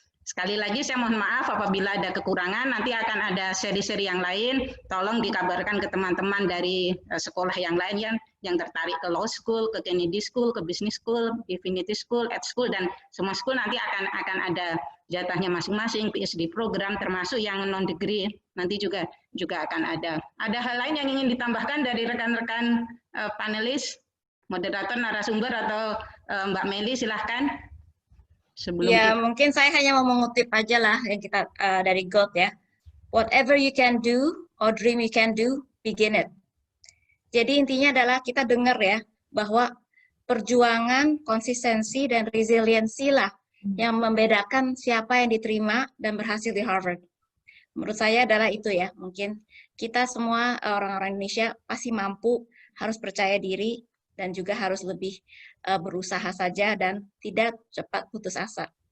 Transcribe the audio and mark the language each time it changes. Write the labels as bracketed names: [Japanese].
[Indonesian] Sekali lagi saya mohon maaf apabila ada kekurangan, nanti akan ada seri-seri yang lain, tolong dikabarkan ke teman-teman dari sekolah yang lain yang tertarik ke law school, ke Kennedy School, ke business school, Divinity School, Ed School, dan semua school nanti akan ada jatahnya masing-masing, PhD program, termasuk yang non-degree, nanti juga akan ada. Ada hal lain yang ingin ditambahkan dari rekan-rekan panelis, moderator, narasumber, atau Mbak Meli, silahkan. Ya, mungkin saya hanya mau mengutip aja lah yang kita dari God ya. [English] Whatever you can do or dream you can do, begin it. [Indonesian] Jadi intinya adalah kita dengar ya, bahwa perjuangan, konsistensi, dan resiliensi lah yang membedakan siapa yang diterima dan berhasil di Harvard. Menurut saya adalah itu ya, mungkin kita semua orang-orang Indonesia pasti mampu, harus percaya diri, dan juga harus lebih berusaha saja dan tidak cepat putus asa.